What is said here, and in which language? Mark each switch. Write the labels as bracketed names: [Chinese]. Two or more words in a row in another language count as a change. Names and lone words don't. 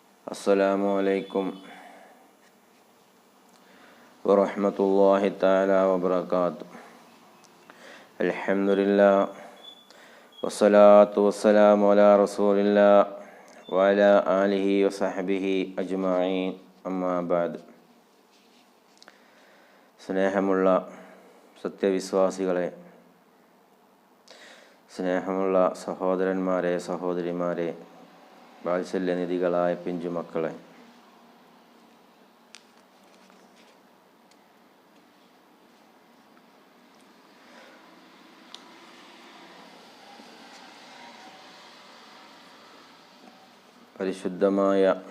[Arabic] السلام عليكم ورحمة الله تعالى وبركاته. الحمد لله والصلاة والسلام على رسول الله وعلى آله وصحبه أجمعين. أما بعد. [Malayalam] സ്നേഹമുള്ള സത്യവിശ്വാസികളെ, സ്നേഹമുള്ള സഹോദരന്മാരെ, സഹോദരിമാരെ, വാത്സല്യനിധികളായ പിഞ്ചുമക്കളെ, പരിശുദ്ധമായ